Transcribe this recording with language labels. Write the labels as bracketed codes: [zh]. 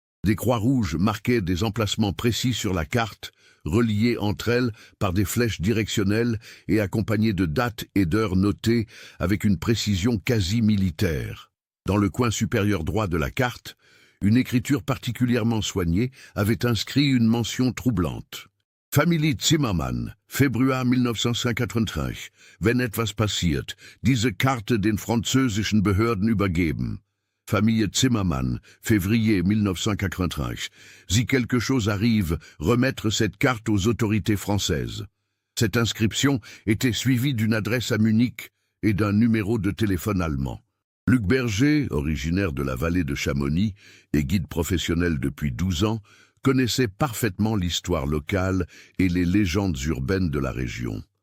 [fr] Des croix rouges marquaient des emplacements précis sur la carte, reliées entre elles par des flèches directionnelles et accompagnées de dates et d'heures notées avec une précision quasi militaire. Dans le coin supérieur droit de la carte, une écriture particulièrement soignée avait inscrit une mention troublante. [de] Familie Zimmermann, Februar 1935. Wenn etwas passiert, diese Karte den französischen Behörden übergeben. [fr] Famille Zimmermann, février 1935. Si quelque chose arrive, remettre cette carte aux autorités françaises. Cette inscription était suivie d'une adresse à Munich et d'un numéro de téléphone allemand. Luc Berger, originaire de la vallée de Chamonix et guide professionnel depuis 12 ans, connaissait parfaitement l'histoire locale et les légendes urbaines de la région.